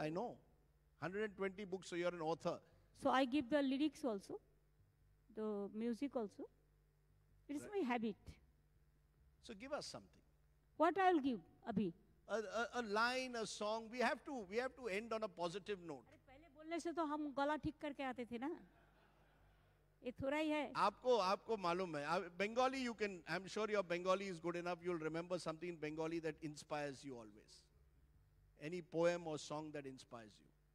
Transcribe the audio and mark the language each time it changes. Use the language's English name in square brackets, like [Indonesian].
[English] I know. 120 books, so you're an author. So I give the lyrics also. the music also. It is my habit. So give us something. What I'll give, Abhi? A line, a song. We have to end on a positive note. [Hindi] अरे पहले बोलने से तो हम गला ठीक करके आते थे ना. ये थोड़ा ही है. आपको मालूम है. [English] Bengali, you can. I'm sure your Bengali is good enough. You'll remember something in Bengali that inspires you always. Any poem or song that inspires you.